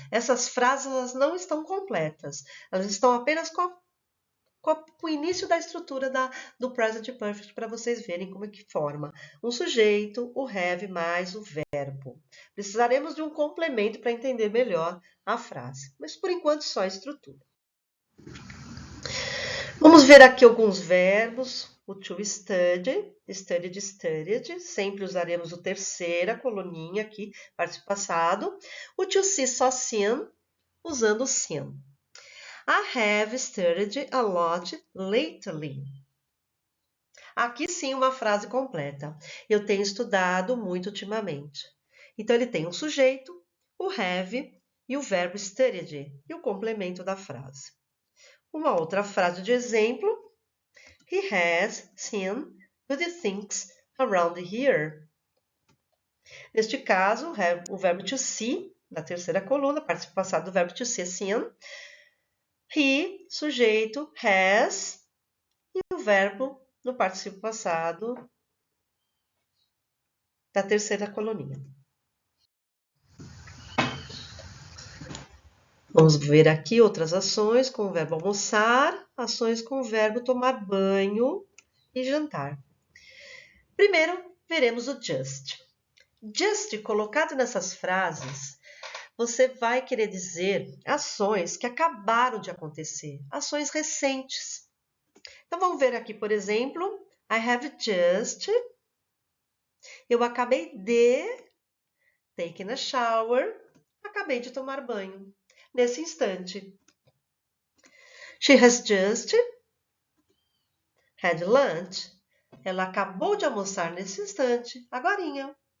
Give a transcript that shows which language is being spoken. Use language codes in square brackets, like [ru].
[pt] Essas frases elas não estão completas. Elas estão apenas com o início da estrutura do Present Perfect, para vocês verem como é que forma um sujeito, o have mais o verbo. Precisaremos de um complemento para entender melhor a frase, mas por enquanto só a estrutura. Vamos ver aqui alguns verbos. O [en] to study, studied, studied. [pt] Sempre usaremos o terceira coluninha aqui, participio passado. [en] O to see, só seen, usando o seen. I have studied a lot lately. [pt] Aqui sim uma frase completa. Eu tenho estudado muito ultimamente. Então, ele tem um sujeito, o have e o verbo studied e o complemento da frase. Uma outra frase de exemplo. [en] He has seen good things around here. [pt] Neste caso, o verbo to see, na terceira coluna, participio passado do verbo to see, seen. He, sujeito, has, e o verbo no particípio passado da terceira coluninha. Vamos ver aqui outras ações com o verbo almoçar, ações com o verbo tomar banho e jantar. Primeiro, veremos o just. Just, colocado nessas frases, você vai querer dizer ações que acabaram de acontecer, ações recentes. Então, vamos ver aqui, por exemplo, [en] I have just, [pt] eu acabei de, [en] taken a shower, [pt] acabei de tomar banho, nesse instante. [en] She has just had lunch, [pt] ela acabou de almoçar nesse instante, agorinha.